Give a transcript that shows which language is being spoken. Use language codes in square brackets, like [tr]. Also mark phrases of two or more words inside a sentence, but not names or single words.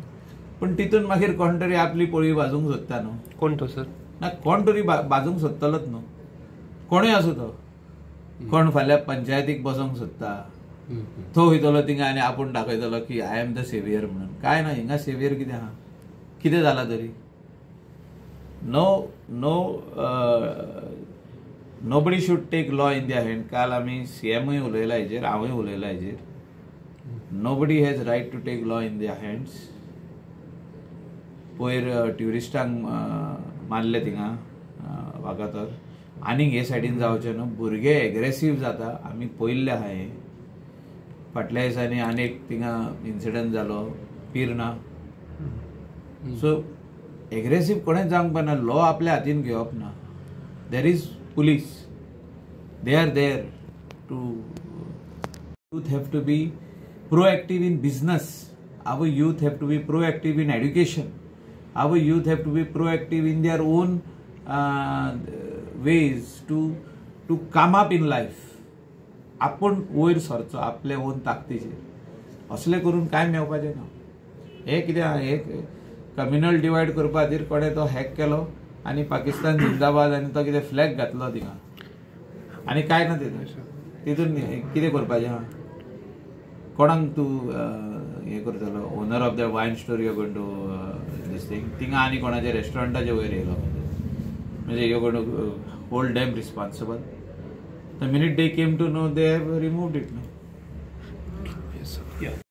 [kok] पूण तितून मागीर कोण तरी आपली पोळी भाजूंक सोदता न्हू. कोण तो सर? ना कोण तरी भाजूंक सोदतलोच न्हू. कोणूय आसूं तो. कोण फाल्यां पंचायतीक बसोंक सोदता, तो वयतलो थिंगा आनी आपूण दाखयतलो की [en] I am the saviour [kok] म्हणून. काय ना, हिंगा सेवियर कितें आहा? कितें जाला तरी? [en] nobody should take law in their hand. [kok] काल आमी CMय उलयला हेजेर, हांवूय उलयला हेजेर. [en] nobody has right to take law in their hands. [kok] पयर ट्युरिस्टांक मारले थिंगा वागातोर. आनीक हे सायडीन जावचें न्हू. भुरगे एग्रेसीव जाता, आमी पळयल्लें आहा हें. फाटल्या दिसांनी आनीक थिंगा इन्सिडंट जालो पिरना. सो एग्रेसीव कोणेच जावंक पारना. लॉ आपल्या हातीन घेवप ना. [en] there is police. they are there too. youth have to be proactive in business. Our youth have to be proactive in education. Our youth have to be proactive in their own ways to come up in life. [kok] आपण वयर सरचो आपल्या ओन ताकदीचेर. असले करून कांय मेळपाचें ना. हे कितें हे [en] communal divide [kok] करपा खातीर कोणें तो हॅक केलो आनी पाकिस्तान जिंदाबाद आनी तो कितें फ्लॅग घातलो थिंगा आनी काय ना तितून कितें करपाचें आहा कोणाक तूं हें करतलो [en] owner of the wine store you going to this thing [kok] थिंगा आनी कोणाच्या रेस्टॉरंटाच्या वयर येयलो म्हणजे [en] you going to hold them responsible the minute they came to know they have removed it no